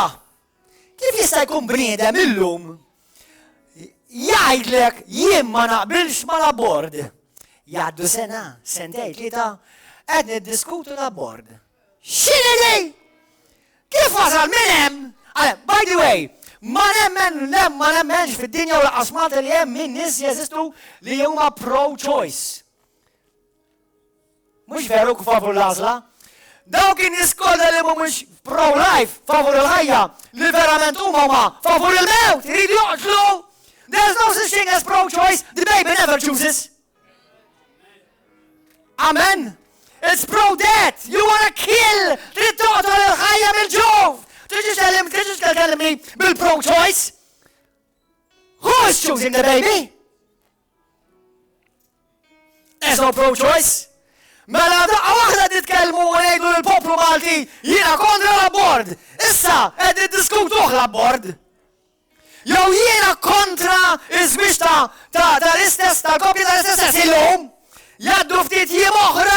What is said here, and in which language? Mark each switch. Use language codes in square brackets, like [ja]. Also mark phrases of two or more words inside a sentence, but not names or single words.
[mt] Kif jista' jkun bniedem illum jgħidlek jien ma naqbilx mal-abord. Jgħaddu sena, sentejn, tlieta, qed niddiskutu l-abord. X'inhi? Kif wasal minn hemm? [en] By the way, [mt] ma nemmenx fid-dinja u laqasmat li hemm min nies jeżistu li huma pro-choice. Mhux veru favur l-għażla? Dawk in-nies kollha li mhumiex pro-life, favur il-ħajja, li verament huma favur il-mewt, iridu joqtlu. [en] There's no such thing as pro-choice, the baby never chooses. Amen. It's pro-death. You want to kill. [mt] Trid toqtol il-ħajja bil-ġuf. Tiġi tkellimni bil-pro-choice? [en] Who is choosing the baby? There's no pro-choice. [mt] Mela daqqa waħda titkellmu u ngħidu lill-poplu Malti jiena kontra l-abord. Issa qed niddiskutuh l-abord. Jew jiena kontra iż-żwieġ tal-istess tal-koppja tal-istess illum. Jgħaddu ftit jiem oħra.